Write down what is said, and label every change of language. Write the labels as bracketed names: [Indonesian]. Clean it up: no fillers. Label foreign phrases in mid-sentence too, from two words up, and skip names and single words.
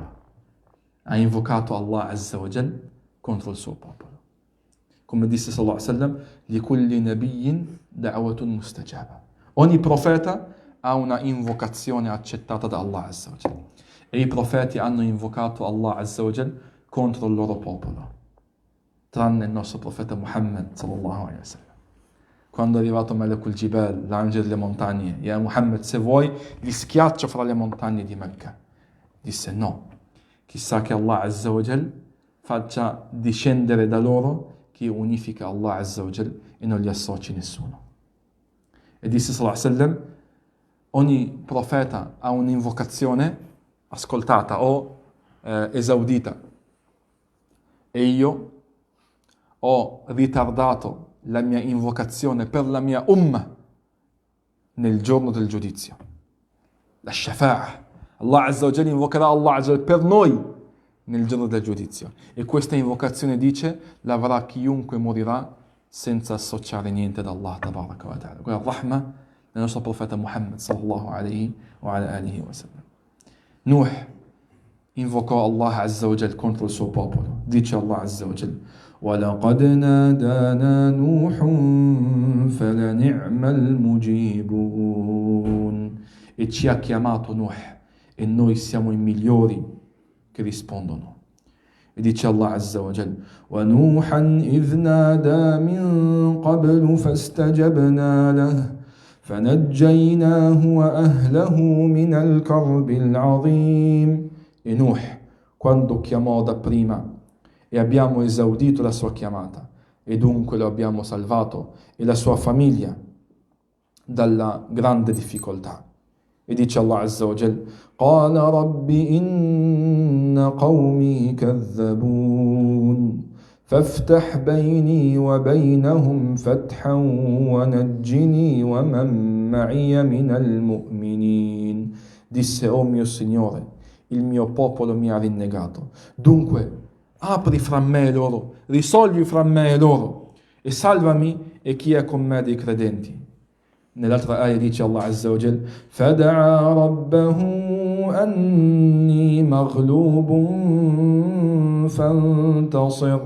[Italian] Ha invocato Allah [Arabic] عز وجل [Italian] contro il suo popolo. Come disse [Arabic] صلى الله عليه وسلم: لِكُلِّ نَبِيٍّ دَعْوَةٌ مُسْتَجَابَةٌ. [Italian] Ogni profeta ha una invocazione accettata da Allah [Arabic] عز وجل. [Italian] E i profeti hanno invocato Allah [Arabic] عز وجل [Italian] contro il loro popolo. tranne il nostro profeta Muhammad [Arabic] صلى الله عليه وسلم. [Italian] Quando è arrivato [Arabic] ملك الجبال, [Italian] l'angelo delle montagne, [Arabic] Ya Muhammad, [Italian] se vuoi li schiaccio fra le montagne di Mecca. Disse no, chissà che Allah [Arabic] عز وجل [Italian] faccia discendere da loro chi unifica Allah [Arabic] عز وجل [Italian] e non gli associ nessuno. E disse [Arabic] صلى الله عليه وسلم, [Italian] ogni profeta ha un'invocazione ascoltata o esaudita, e io ho ritardato la mia invocazione per la mia umma nel giorno del giudizio. La shafa'a. Allah [Arabic] عز وجل [Italian] invocherà Allah [Arabic] عز وجل [Italian] per noi nel giorno del giudizio. E questa invocazione dice, l'avrà chiunque morirà senza associare niente ad Allah [Arabic] تبارك وتعالى. [Italian] Quella rahma del nostro profeta Muhammad [Arabic] صلى الله عليه وعلى آله وسلم. [Italian] Nuh invocò Allah [Arabic] عز وجل [Italian] contro il suo popolo. [Arabic] Dice الله عز وجل, وَلَقَدْ نَادَانَا نُوحٌ فَلَنِعْمَ الْمُجِيبُونَ. [Italian] E ci ha chiamato Nuh, e noi siamo i migliori che rispondono. E dice [Arabic] الله عز وجل, وَنُوحًا إِذْ نَادَى مِن قَبْلُ فَاسْتَجَبْنَا لَهُ فَنَجَّيْنَاهُ وَأَهْلَهُ مِنَ الْكَرْبِ الْعَظِيمِ. [Italian] E Nuh, quando chiamò dapprima, e abbiamo esaudito la sua chiamata, e dunque lo abbiamo salvato e la sua famiglia dalla grande difficoltà. E dice [Arabic] الله عز وجل, قَالَ رَبِّ إِنَّ قَوْمِي كَذَّبُونَ فَافْتَحْ بَيْنِي وَبَيْنَهُمْ فَتْحًا وَنَجِّنِي وَمَن مَّعِيَ مِنَ الْمُؤْمِنِينَ. [Italian] Disse, oh mio Signore, il mio popolo mi ha rinnegato, dunque apri fra me e loro, risolvi fra me e loro, e salvami e chi è con me dei credenti. [Arabic] Nell'altra ayah dice الله عز وجل, فَدَعَا رَبَّهُ أَنِّي مَغْلُوبٌ فَانْتَصِرْ.